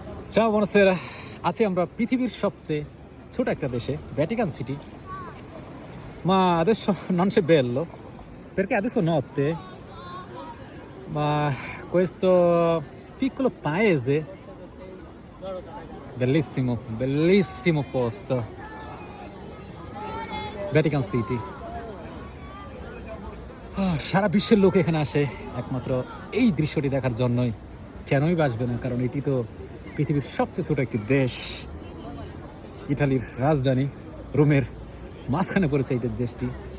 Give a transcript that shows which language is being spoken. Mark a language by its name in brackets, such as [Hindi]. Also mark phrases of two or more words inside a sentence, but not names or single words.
[Italian] Ciao, buonasera. [Bangla] আছি আমরা পৃথিবীর সবচেয়ে ছোট একটা দেশে, ভ্যাটিকান সিটি. [Italian] Ma adesso non c'è bello, perché adesso è notte, ma questo piccolo paese, bellissimo, bellissimo posto, [Bangla] ভ্যাটিকান সিটি. সারা বিশ্বের লোক এখানে আসে একমাত্র এই দৃশ্যটি দেখার জন্যই। কেনই বাসবে না, কারণ এটি তো পৃথিবীর সবচেয়ে ছোট একটি দেশ। ইটালির রাজধানী রোমের মাঝখানে পড়েছে এই দেশটি।